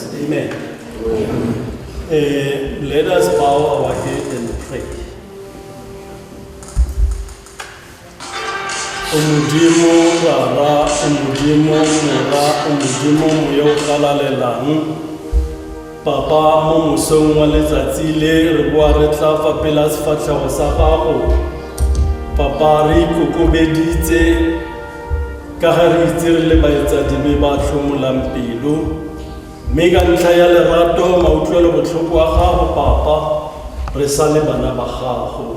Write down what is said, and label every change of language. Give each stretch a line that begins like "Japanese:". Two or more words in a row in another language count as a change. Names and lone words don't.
English: Amen. Let us bow our head and pray.
Tswana: Umudimo rara, umudimo mura, umudimo muyo kalalelang. Papa mo musong wa letsatsi le re bua re tla fa pela sefatlhego sa gago. Papa re ikokobeditse ka ga re itse re le baetsadi be ba tlhomolang pelo, mme ka ntlha ya lerato mautlwelo botlhoko wa gago Papa re sa le bana ba gago.